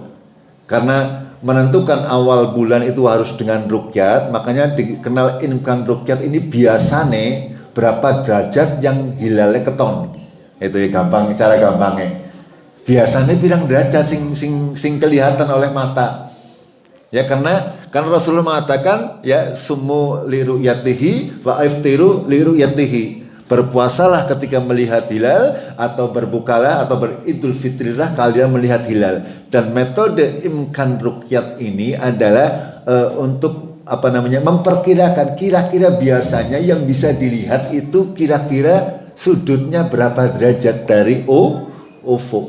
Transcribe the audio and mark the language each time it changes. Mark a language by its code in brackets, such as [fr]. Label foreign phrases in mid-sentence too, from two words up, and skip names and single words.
[id] Karena menentukan awal bulan itu harus dengan ruqyat, makanya dikenal imkan ruqyat ini biasane berapa derajat yang hilalnya keton. Itu ya gampang, cara gampangnya. Biasanya bilang derajat sing kelihatan oleh mata. Ya karena Rasulullah mengatakan ya [ar] صوموا لرؤيته وأفطروا لرؤيته. [id] Berpuasalah ketika melihat hilal, atau berbukalah atau beridul fitrilah kalian melihat hilal. Dan metode imkan ruqyat ini adalah untuk memperkirakan kira-kira biasanya yang bisa dilihat itu kira-kira sudutnya berapa derajat dari ufuk.